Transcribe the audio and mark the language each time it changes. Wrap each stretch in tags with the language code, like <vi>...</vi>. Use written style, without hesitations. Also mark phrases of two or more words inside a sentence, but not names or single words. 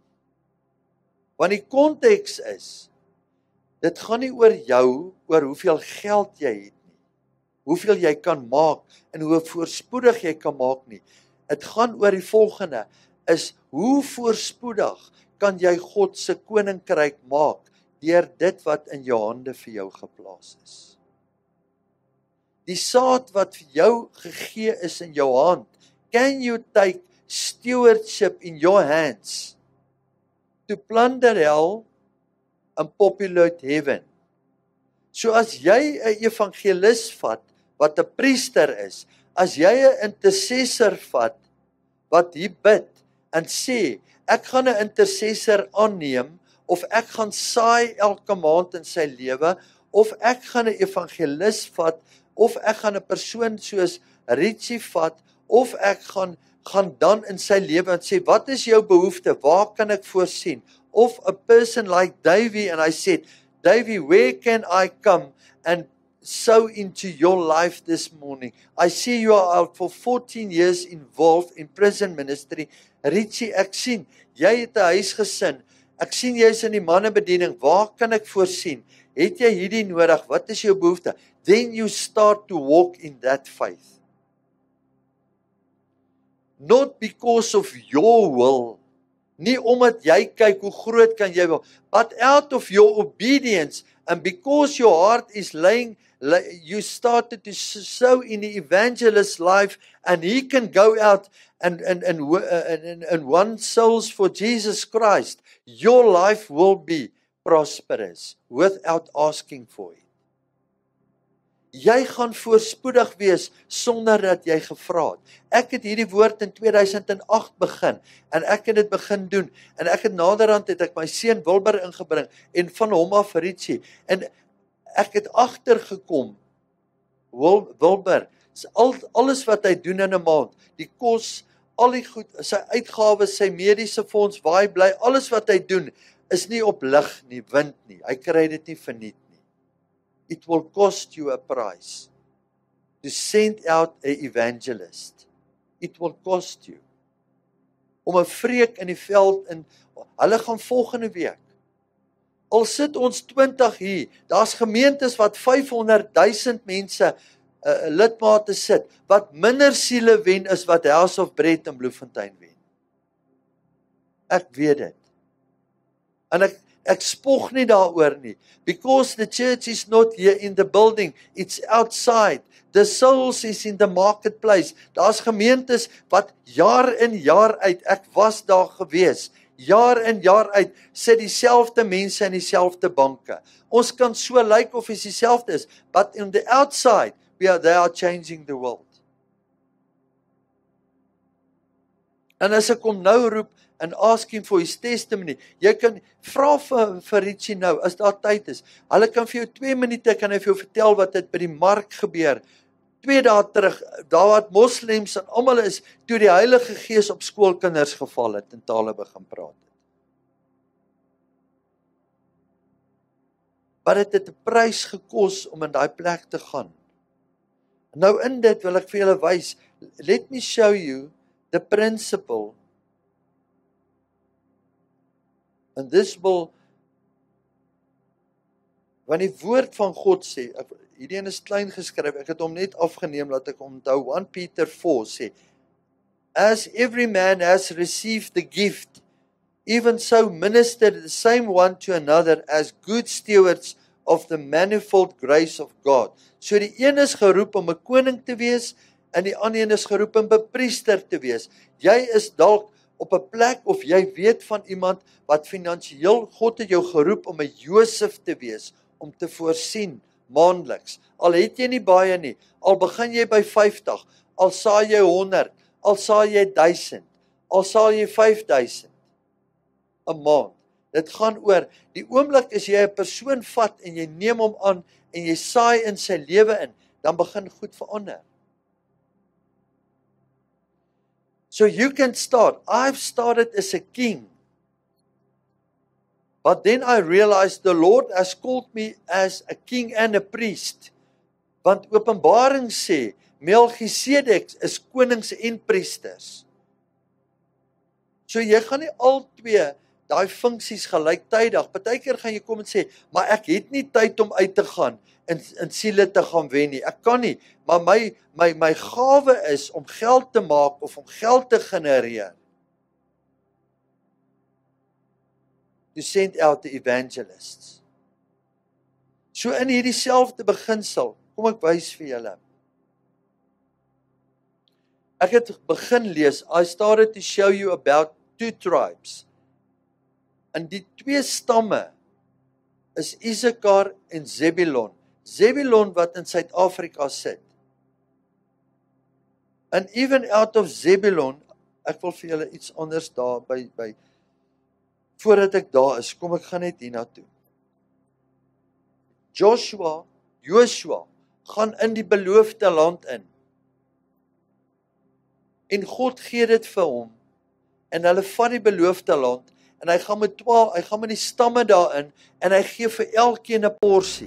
<af>Want die konteks is, dit gaan nie oor jou, oor hoeveel geld jy het nie, hoeveel jy kan maak, en hoe voorspoedig jy kan maak nie. Dit gaan oor die volgende, is hoe voorspoedig kan jy God se koninkryk maak, deur dit wat in jou hande vir jou geplaas is. Die saad wat vir jou gegee is in jou hand,</af> <en>can you take stewardship in your hands to plunder hell and populate heaven?</en> <af>So as jy 'n evangelis vat, wat 'n priester is, as jy 'n intercessor vat, wat hier bid, en sê, ek gaan 'n intercessor aanneem, of ek gaan saai elke maand in sy lewe, of ek gaan 'n evangelis vat, of ek gaan 'n persoon soos Richie vat, of ek gaan dan in sy lewe en sê, wat is jou behoefte, waar kan ek voorsien?</af> <en>Of a person like Davey, and I said, Davey, where can I come and sow into your life this morning? I see you are out for 14 years involved in prison ministry.</en> <af>Richie, ek sien, jy het 'n huisgesin, ek sien jy is in die mannebediening, waar kan ek voorsien? Het jy hierdie nodig, wat is jou behoefte?</af> <en>Then you start to walk in that faith. Not because of your will,</en> <af>nie omdat jy kyk hoe groot kan jy wil,</af> <en>but out of your obedience, and because your heart is laying, you started to sow in the evangelist's life, and he can go out and win souls for Jesus Christ. Your life will be prosperous without asking for it.</en> <af>Jy gaan voorspoedig wees sonder dat jy gevra het. Ek het hierdie woord in 2008 begin, en ek het dit begin doen, en ek het naderhand het ek my seun Wilber ingebring, en van hom af Richie, en ek het agtergekom, Wilber, alles wat hy doen in 'n maand, die kos, al die goed, sy uitgawes, sy mediese fonds, waar hy bly, alles wat hy doen, is nie op lig nie, wind nie. Hy kry dit nie verniet nie.</af> <en>It will cost you a price to send out an evangelist. It will cost you.</en> <af>Om 'n vreek in die veld, hulle gaan volgende week. Al sit ons 20 hier, daar's gemeentes wat 500,000 mense lidmate sit, wat minder siele wen is wat House of Bread in Bloemfontein wen. Ek weet dit. En ek spog nie daaroor nie,</af> <en>because the church is not here in the building, it's outside. The souls is in the marketplace.</en> <af>Daar's gemeentes wat jaar in jaar uit, ek was daar gewees, jaar in jaar uit, sit dieselfde mense in dieselfde banke. Ons kan so lyk of is dieselfde is,</af> <en>but in the outside, they are changing the world.</en> <af>En as ek hom nou roep,</af> <en>and ask him for his testimony,</en> <af>jy kan vra vir Richie nou, as daar tyd is, hulle kan vir jou 2 minute, kan hy vir jou vertel wat het by die mark gebeur, 2 dae terug, daar wat moslems en almal is, toe die Heilige Gees op skoolkinders geval het, en tale begin praat het. Maar het 'n prys gekos om in daai plek te gaan. Nou in dit wil ek vir julle wys,</af> <en>let me show you the principle. And this will,</en> <af>want die woord van God sê, hierdie een is klein geskryf, ek het hom net afgeneem, laat ek onthou, 1 Peter 4 sê,</af> <en>as every man has received the gift, even so minister the same one to another as good stewards of the manifold grace of God.</en> <af>So die een is geroep om 'n koning te wees, en die ander een is geroep om 'n priester te wees. Jy is dalk op 'n plek, of jy weet van iemand wat finansiëel, God het jou geroep om 'n Josef te wees, om te voorsien, maandeliks. Al het jy nie baie nie, al begin jy by 50, al saai jy 100, al saai jy 1000, al saai jy 5000, 'n maand. Dit gaan oor, die oomblik as jy 'n persoon vat, en jy neem hom aan, en jy saai in sy lewe in, dan begin goed verander.</af> <en>So you can start. I've started as a king. But then I realized the Lord has called me as a king and a priest.</en> <af>Want Openbaring sê, Melchisedek is konings en priesters. So jy gaan nie al twee daai funksies gelyktydig. Partykeer gaan jy kom en sê, maar ek het nie tyd om uit te gaan en siele te gaan wen nie. Ek kan nie, maar my gawe is om geld te maak of om geld te genereer.</af> <en>To send out the evangelists.</en> <af>So in hierdie selfde beginsel, kom ek wys vir julle. Ek het begin lees,</af> <en>I started to show you about 2 tribes.</en> <af>En die 2 stamme is Issachar en Zebulon. Zebulon wat in Suid-Afrika sit.</af> <en>And even out of</en> <af>Zebulon, ek wil vir julle iets anders daar by voordat ek daar is, kom ek gaan net hier na toe. Joshua gaan in die beloofde land in. En God gee dit vir hom, en hulle vat die beloofde land, en hy gaan met die stamme daarin, en hy gee vir elkeen 'n porsie.</af>